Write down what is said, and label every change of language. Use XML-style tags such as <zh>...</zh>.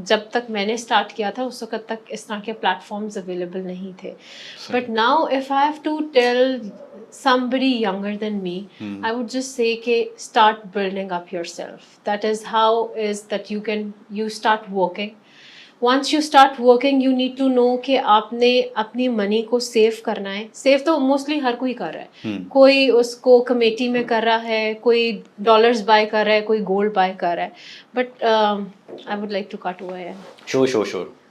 <ur>جب تک میں نے اسٹارٹ کیا تھا اس وقت تک اس طرح کے پلیٹ فارمز اویلیبل نہیں تھے.</ur> <en>But now if I have to tell somebody younger than me, I would just say کہ start building up yourself. That is how is that you start working. Once you start working, you need to know</en> <ur>کہ آپ نے اپنی منی کو save کرنا ہے. Save تو mostly ہر کوئی کر رہا ہے, کوئی اس کو کمیٹی میں کر رہا ہے, کوئی ڈالرز بائی کر رہا ہے, کوئی گولڈ بائی کر رہا ہے.</ur> <en>But I would like to cut away. Sure</en>